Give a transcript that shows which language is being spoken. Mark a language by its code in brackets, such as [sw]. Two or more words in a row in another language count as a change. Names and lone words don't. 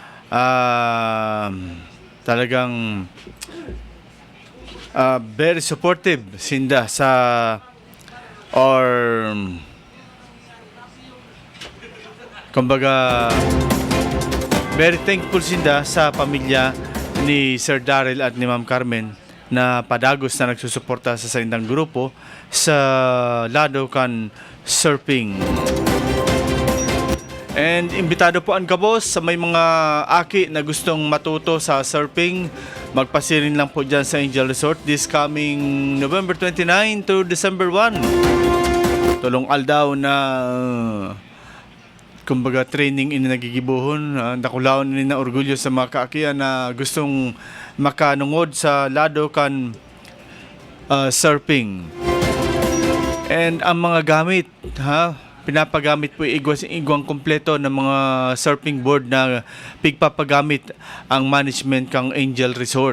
[bik] talagang [en] very supportive [bik] sinda sa kumbaga [en] very thankful [bik] sinda sa pamilya ni Sir Daryl at ni Ma'am Carmen na padagos na nagsusuporta sa sarindang grupo sa lado kan surfing. And imbitado po ang kabos sa may mga aki na gustong matuto sa surfing, magpasirin lang po dyan sa Angel Resort [en] this coming November 29 to December 1. [bik] Tulong aldaw na kumbaga training ini nagigibuhon. Nakulaon ni na orgulyo sa mga kaakian na gustong makanungod sa lado kan surfing. And ang mga gamit, pinapagamit po igwang kompleto ng mga [en] surfing board [bik] na pigpapagamit ang management kang Angel Resort.